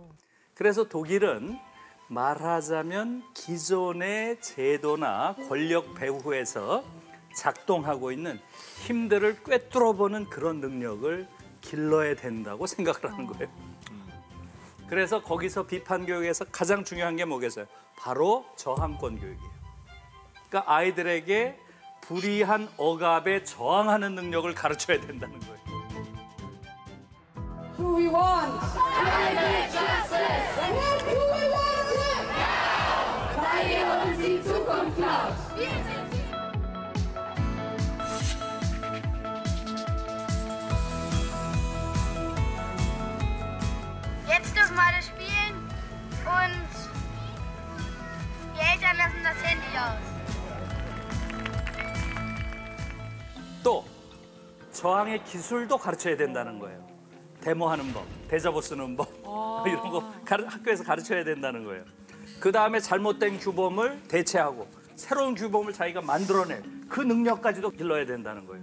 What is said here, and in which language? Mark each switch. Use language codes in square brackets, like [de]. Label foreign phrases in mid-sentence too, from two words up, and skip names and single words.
[ko] 그래서 독일은 말하자면 기존의 제도나 권력 배후에서 작동하고 있는 힘들을 꿰뚫어보는 그런 능력을 길러야 된다고 생각을 하는 거예요. 그래서 거기서 비판 교육에서 가장 중요한 게 뭐겠어요? 바로 저항권 교육이에요. 그러니까 아이들에게 불이한 억압에 저항하는 능력을 가르쳐야 된다는 거예요. [en] Who we want? Climate Justice! What do we want? Now! [de] Weil ihr uns die Zukunft klaut! Jetzt dürfen wir alle spielen und die Eltern lassen das Handy aus. [ko] 또 저항의 기술도 가르쳐야 된다는 거예요. 데모하는 법, 대자보 쓰는 법 이런 거 학교에서 가르쳐야 된다는 거예요. 그 다음에 잘못된 규범을 대체하고 새로운 규범을 자기가 만들어낼 그 능력까지도 길러야 된다는 거예요.